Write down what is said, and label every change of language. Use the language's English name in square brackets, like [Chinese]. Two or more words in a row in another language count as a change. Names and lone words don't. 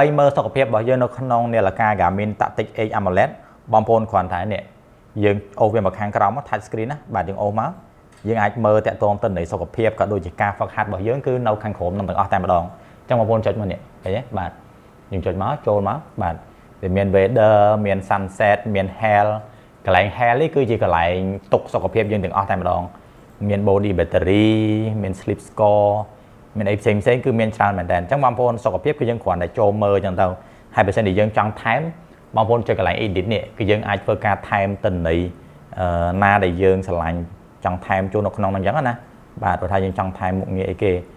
[Khmer] មើលសុខភាពរបស់យើងនៅក្នុងនាឡិកា Garmin Tactix Edge AMOLED បងប្អូនគ្រាន់តែនេះយើងអូសវាមកខាងក្រោម [English] touch screen [Khmer] ណាបាទយើងអូសមកយើងអាចមើលតាក់ទង ទៅនៃសុខភាពក៏ដូចជាការហ្វឹកហាត់របស់យើងគឺនៅខាងក្រោមនឹងទាំងអស់តែម្ដងអញ្ចឹងបងប្អូនចុចមកនេះឃើញទេបាទយើងចុចមក ចូលមកបាទវាមាន weather មាន sunset មាន health កន្លែង health នេះគឺជាកន្លែងទុកសុខភាពយើងទាំងអស់តែម្ដងមាន [English] body battery [Khmer] មាន [English] sleep score [Khmer] មានអីផ្សេងគឺមានច្រើនមែនតើអញ្ចឹងបងប្អូនសុខភាពគឺយើងគ្រាន់តែចូលមើលអញ្ចឹងទៅហើយបើសិនជាយើងចង់ថែមបងប្អូនចុចកន្លែង edit នេះគឺយើងអាចធ្វើការថែមទិន្នន័យណាដែលយើងឆ្លាញ់ចង់ថែមចូលនៅក្នុងហ្នឹងអញ្ចឹងណាបាទបើថាយើងចង់ថែមមុខងារអីគេ